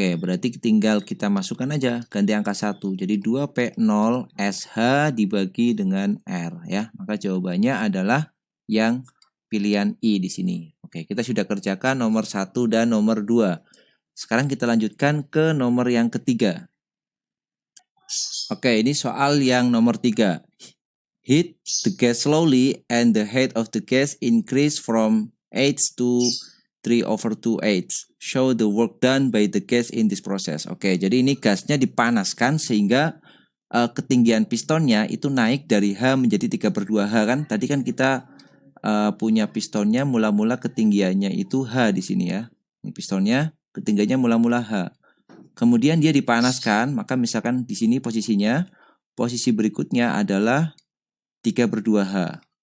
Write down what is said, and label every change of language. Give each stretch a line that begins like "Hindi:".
Indonesian: Oke, berarti tinggal kita masukkan aja ganti angka 1. Jadi 2P0 SH dibagi dengan R ya. Maka jawabannya adalah yang pilihan I di sini. Oke, kita sudah kerjakan nomor 1 dan nomor 2. Sekarang kita lanjutkan ke nomor yang ketiga. Oke, ini soal yang nomor 3.
English: Heat the gas slowly and the height of the gas increase from H to 3/2H. Show the work done by the gas in this process.
Indonesian: Oke, jadi ini gasnya dipanaskan sehingga ketinggian pistonnya itu naik dari H menjadi 3/2H kan. Tadi kan kita punya pistonnya mula-mula ketinggiannya itu H di sini ya. Ini pistonnya ketinggiannya mula-mula H. Kemudian dia dipanaskan, maka misalkan di sini posisi berikutnya adalah 3/2H.